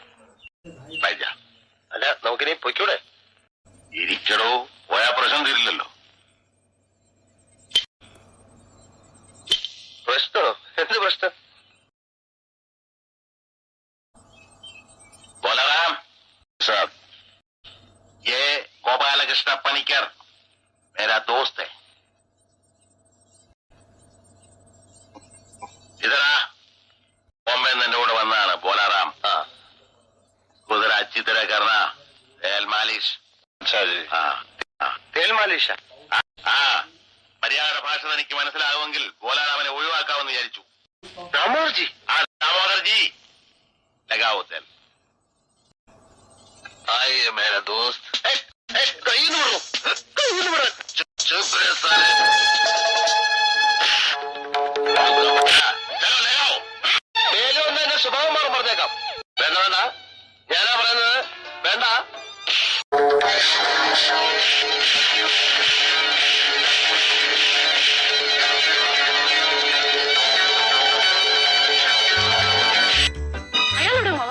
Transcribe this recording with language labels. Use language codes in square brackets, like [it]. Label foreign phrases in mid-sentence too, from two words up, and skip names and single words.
[ml] അല്ല, നമുക്കിനി പൊയ്ക്കൂടെ? ഇരിക്കടോ, പോയാ പ്രശ്നം തീരില്ലല്ലോ. പ്രശ്നോ? എന്ത് പ്രശ്നം? [hi] ബോലറാം साहब, ये गोपालकृष्ण पनिकर मेरा दोस्त है. इधर बॉम्बे में नोट बनना है बोलाराम. हाँ, उधर अच्छी तरह करना तेल मालिश. अच्छा जी. हाँ तेल मालिश? [ml] हाँ, മര്യാദ ഭാഷ തനിക്ക് മനസ്സിലാകുമെങ്കിൽ ബോലാറാമനെ ഒഴിവാക്കാമെന്ന് വിചാരിച്ചു. ദാമോദർജി? [hi] आ दामोदरजी लगाओ तेल. आइए मेरा दोस्त. चुप रहे साले. चलो ले आओ. [ml] മേലും ഒന്ന് എന്റെ സ്വഭാവം മാറും പറഞ്ഞേക്കാം. വേണ്ട വേണ്ട, ഞാനാ പറയുന്നത്. വേണ്ട. അയാളോട് അമ്മാവ